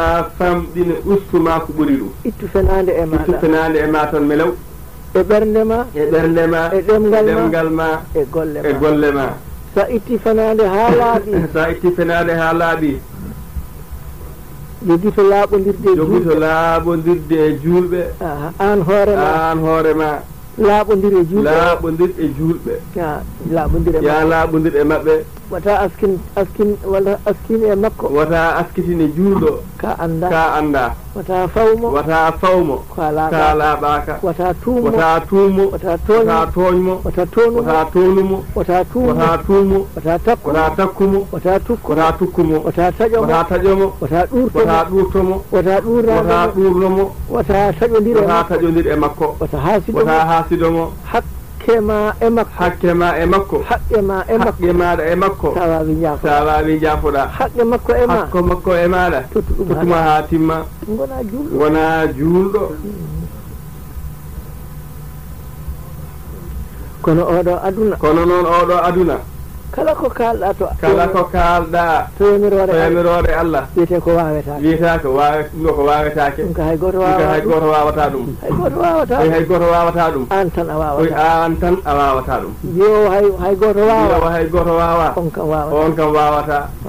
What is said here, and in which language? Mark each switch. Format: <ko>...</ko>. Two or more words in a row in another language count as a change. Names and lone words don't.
<ff>ɗum ittu fenaande e ma tan melew e ɓernde ma e ɗemgal ma e golle ma sa itti fenaande ha laaɓi joguito laaɓodirde e julɓe an hoorema laaɓodir e julɓe laaɓodir e maɓɓe wata askine e makko wata askitine julɗo ka anda wata fawmo ka laaɓaka wata tuumo wata toñmo wata tonumo wata tuumo wata takkumo wata tukkumo wata taƴomo wata ɗurtomo wata ɗurnomo wata taƴodir e makko wata hasidomo haqqema e makko haqqe maɗa e makko sa wawi jaafoɗa haqqe makko e maɗa tottuma ha timma wona julɗo kono noon oɗo aduna kala ko kalɗa to yamirore Allah wiyete ko wawetake ɗum ko hay goto wawata ɗum an tan a wawata ɗum yo hay goto wawa on kam wawata</ff>